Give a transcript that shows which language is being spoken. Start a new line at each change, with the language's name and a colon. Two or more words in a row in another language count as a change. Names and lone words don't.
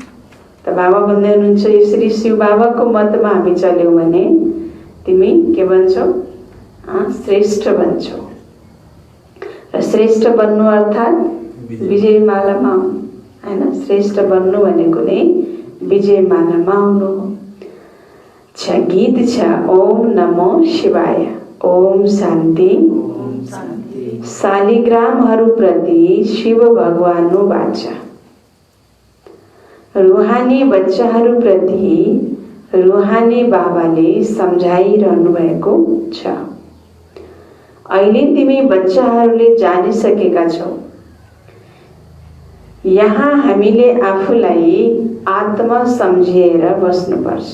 Nepali: त बाबा भन्दै हुनुहुन्छ यसरी शिव बाबाको मतमा हामी चल्यौँ भने तिमी के बन्छौ? श्रेष्ठ बन्छौ। र श्रेष्ठ बन्नु अर्थात् विजयमालामा आउनु होइन। श्रेष्ठ बन्नु भनेको नै विजयमालामा आउनु हो। गीत छ
Sanskrit: ओम नमो शिवाय। ओम शान्ति। ओम शान्ति।
Nepali: शालिग्रामहरूप्रति शिव भगवान्को वाचा। रुहानी बच्चाहरूप्रति रुहानी बाबाले सम्झाइरहनु भएको छ। अहिले तिमी बच्चाहरूले जानिसकेका छौ, यहाँ हामीले आफूलाई आत्मा सम्झिएर बस्नुपर्छ।